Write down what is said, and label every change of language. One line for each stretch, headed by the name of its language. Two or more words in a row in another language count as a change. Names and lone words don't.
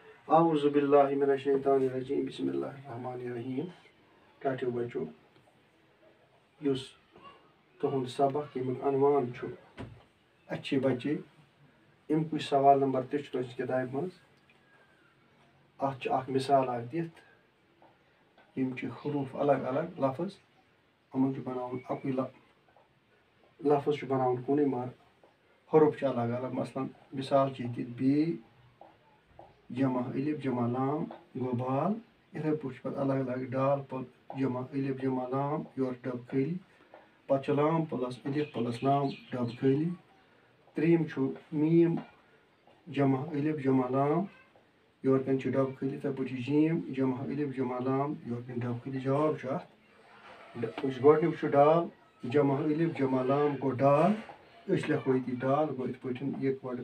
Arabic: اعوذ باللہ من الشیطان الرجیم بسم اللہ الرحمن الرحیم
Kashmiri: ٹاٹو بچو یس تہند سبق یمیک عنوان چھُ اچھے بچے امیک سوال نمبر تہ چھُ تُہنٛزِ کتابہِ منٛز اتھ چھُ اکھ مثال اکھ دِتھ یم چھِ حروف الگ الگ لفظ یمن چھُ بناوُن اکُے لفظ چھُ بناوُن کُنُے مگر حروف چھِ الگ الگ مثلاً مثال چھِ دِتھ بے جمع الف جمع لام گوٚو بال یِتھَے پٲٹھۍ چھُ پتہٕ الگ الگ ڈال جمع الف جمع لام یورٕ ڈبہٕ خٲلی پتہٕ چھُ لام پلس الف پلس لام ڈبہٕ خٲلی ترٛیٚیِم چھُ میٖم جمع الف جمع لام یورٕ کَنۍ چھُ ڈبہٕ خٲلی یِتھَے پٲٹھۍ چھُ جیٖم جمع الف جمع لام یورٕ کَنۍ ڈبہٕ خٲلی جواب چھُ اتھ یُس گۄڈنیُک چھُ ڈال جمع الف جمع لام گوٚو ڈال أسۍ لیکھو ییٚتی ڈال گوٚو یِتھ پٲٹھۍ یِکوَٹہٕ